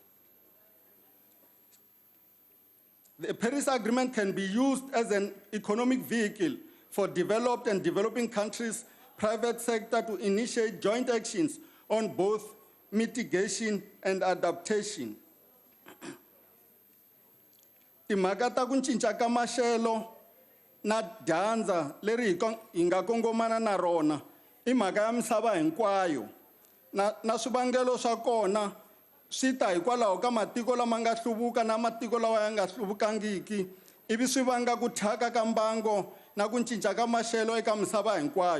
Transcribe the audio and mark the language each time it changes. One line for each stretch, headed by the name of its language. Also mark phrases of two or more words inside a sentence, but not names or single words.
English: The Paris Agreement can be used as an economic vehicle for developed and developing countries, private sector to initiate joint actions on both mitigation and adaptation.
Tsonga: Timhaka ta ku cinca ka maxelo na dyandza leri hi nga kongomana na rona I mhaka ya misava hinkwayo. Na swivangelo swa kona swi ta hikwalaho ka matiko lama nga hluvuka na matiko lawa ya nga hluvukangiki, ivi swi vanga ku thyaka ka mbango na ku cinca ka maxelo eka misava hinkwayo.